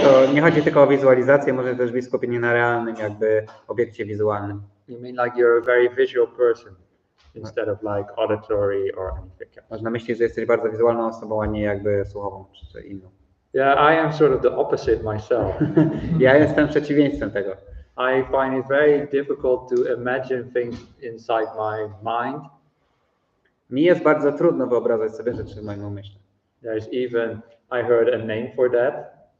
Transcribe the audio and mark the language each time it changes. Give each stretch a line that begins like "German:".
Polish: Nie chodzi tylko o wizualizację, może też być skupienie na realnym jakby obiekcie wizualnym.
English: You mean like you're a very visual person instead of like auditory or anything else?
Polish: Masz na myśli, że jesteś bardzo wizualną osobą, a nie jakby słuchową czy inną.
English: Yeah, I am sort of the opposite myself.
Polish: Ja jestem przeciwieństwem tego.
English: I find it very difficult to imagine things inside my mind.
Polish: Mi jest bardzo trudno wyobrażać sobie rzeczy w moim umyśle.
English: There's even, I heard a name for that.